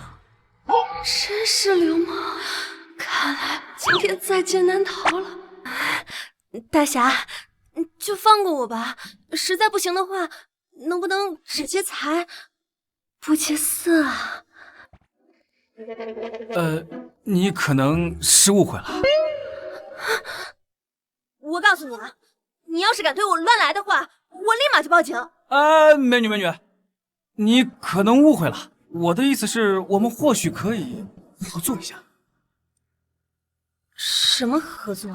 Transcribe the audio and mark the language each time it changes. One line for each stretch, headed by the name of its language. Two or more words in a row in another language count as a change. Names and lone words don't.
Chinese: 真是流氓，看來今天在劫難逃了。大俠，就放過我吧，實在不行的話，能不能只劫財，不劫色啊？你可能是誤會了。我告訴你啊，你要是敢對我亂來的話，我立馬就報警。美女，你可能誤會了，我的意思是我們或許可以合作一下。什麼合作？